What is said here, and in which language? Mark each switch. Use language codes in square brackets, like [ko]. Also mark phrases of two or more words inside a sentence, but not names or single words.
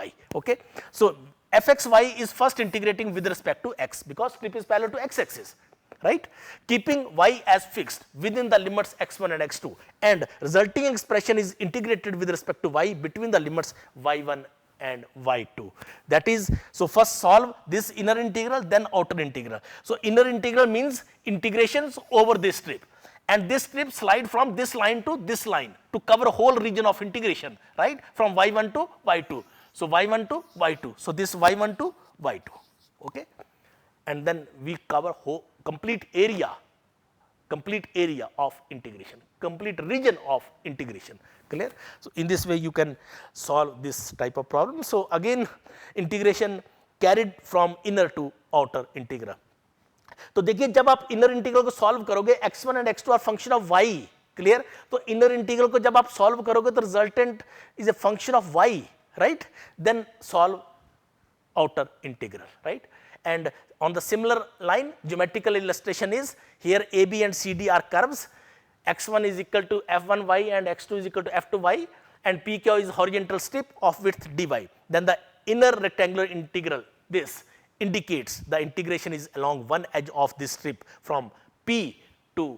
[en] Okay, so fxy is first integrating with respect to x because strip is parallel to x-axis, right, keeping y as fixed within the limits x1 and x2, and resulting expression is integrated with respect to y between the limits y1 and y2. That is, so first solve this inner integral, then outer integral. So inner integral means integrations over this strip, and this strip slide from this line to this line to cover whole region of integration, right, from y1 to y2. So y1 to y2, so this y1 to y2, okay, and then we cover whole complete area of integration, complete region of integration. Clear? So in this way you can solve this type of problem. So again integration carried from inner to outer integral. [hi] तो देखिए जब आप [en] inner integral [hi] को सॉल्व करोगे [en] x1 and x2 are function of y, clear, तो inner integral [hi] को जब आप सॉल्व करोगे तो [en] resultant is a function of y, right, then solve outer integral, right, and on the similar line geometrical illustration is here AB and CD are curves, x1 is equal to f1y and x2 is equal to f2y, and pq is horizontal strip of width dy. Then the inner rectangular integral, this indicates the integration is along one edge of this strip from P to